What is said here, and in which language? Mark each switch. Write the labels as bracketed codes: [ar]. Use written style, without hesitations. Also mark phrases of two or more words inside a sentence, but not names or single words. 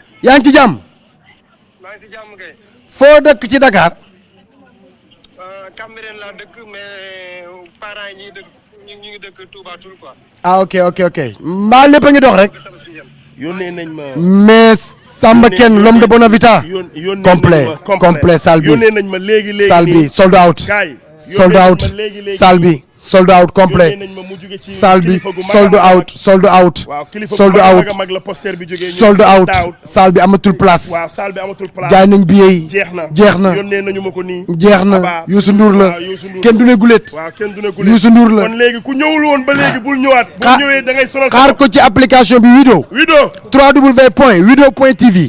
[wo] yaa ngi ci jàmm. maa ngi si jàmm kay. foo dëkk ci Dakar. Cambérène laa dëkk mais parents yi ñu ngi dëkk Touba Toul quoi. ah ok mbaa lépp a ngi dox rek. yónnee nañ ma. mais Samba Ken [fr] l'homme de Bonavita. [wo] complet salle bi yónnee nañ ma léegi salle bi [en] sold out. sold out [wo] salle bi [en] sold out [wo] complet salle bi [en] sold out sold out sold out sold out [wo] salle bi amatul place jaay nañ billet yi jeex na jeex na Youssou Ndour la kenn du ne gulet Youssou Ndour la kon léegi ku ñëwul woon ba léegi bul ñëwaat bu ñëwee da ngay sonal xaar ko ci application bi Wido www.wido.tv